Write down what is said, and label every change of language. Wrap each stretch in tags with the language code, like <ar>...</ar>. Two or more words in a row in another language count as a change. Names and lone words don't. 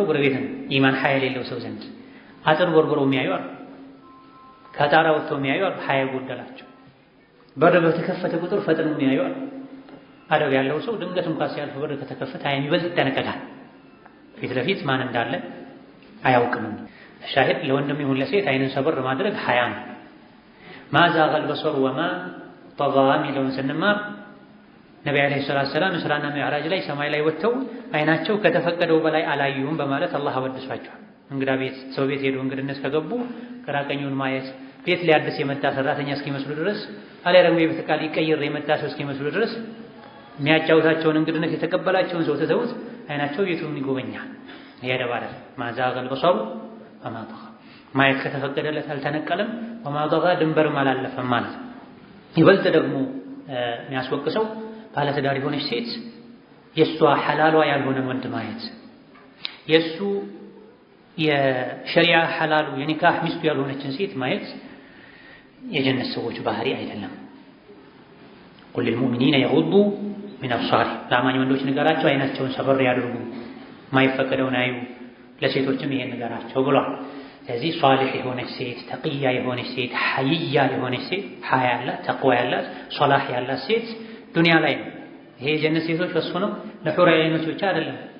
<am>ጎረቤት ነው ኢማን ሐያ የሌለው ሰው ዘንድ አጥር ቦርቦሮ የሚያዩ አሉ ከጣራ ወጥተው የሚያዩ አሉ ሐያ ጎደላቸው በር በተከፈተ ቁጥር ፈጥነው የሚያዩ አሉ አደብ ያለው ሰው ድንገት እንኳን ሲያልፍ በር ከተከፈተ ሐያ የሚበልጥ ይጠነቀቃል ፊት ለፊት ማን እንዳለ አያውቅም ሻሂድ ለወንድም ይሁን ለሴት አይንን ሰበር ማድረግ ሐያ ነው</am> <ar>ما زاغ البصر وما طغى</ar> <am>ሚለውን ስንማር ነብዩ</am> <ar>عليه السلام</ar> <am>እስራና ሚዕራጅ ላይ ሰማይ ላይ ወጥተው አይናቸው ከተፈቀደው በላይ አላዩም በማለት አላህ አወድሷቸዋል እንግዳ ቤት ሰው ቤት ሄዶ እንግድነት ከገቡ ቀራቀኙን ማየት ቤት ሊያድስ የመጣ ሰራተኛ እስኪመስሉ ድረስ አለያ ደግሞ የቤት ዕቃ ሊቀይር የመጣ ሰው እስኪመስሉ ድረስ የሚያጫውታቸውን እንግድነት የተቀበላቸውን ሰው ተተውት አይናቸው ቤቱን ይጎበኛል ያደባለ</am> <ar>ما زاغ البصر وما طغى</ar> <am>ማየት ከተፈቀደለት አልተነቀለም</am> <ar>وما طغى</ar> <am>ድንበርም አላለፈም ማለት ይበልጥ ደግሞ የሚያስወቅሰው ባለትዳር የሆነች ሴት የሷ ሐላሏ ያልሆነ ወንድ ማየት የሱ የሸሪዓ ሐላሉ የኒካህ ሚስቱ ያልሆነችን ሴት ማየት የጀነት ሰዎች ባህሪ አይደለም</am> <ar>قل للمؤمنين يغضوا من أبصارهم</ar> <am>ለአማኝ ወንዶች ንገራቸው አይናቸውን ሰበር ያድርጉ ማይፈቀደውን አዩ ለሴቶችም ይሄን ንገራቸው ብሏል ስለዚህ ሷሊህ የሆነች ሴት ተቂያ የሆነች ሴት ሐይያ የሆነች ሴት ሐያ ያላት ተቅዋ ያላት ሶላህ ያላት ሴት ዱንያ ላይ ነው ይሄ ጀነት ሴቶች ወስፉ ነው ለሑር ዐይኖች ብቻ አይደለም</am>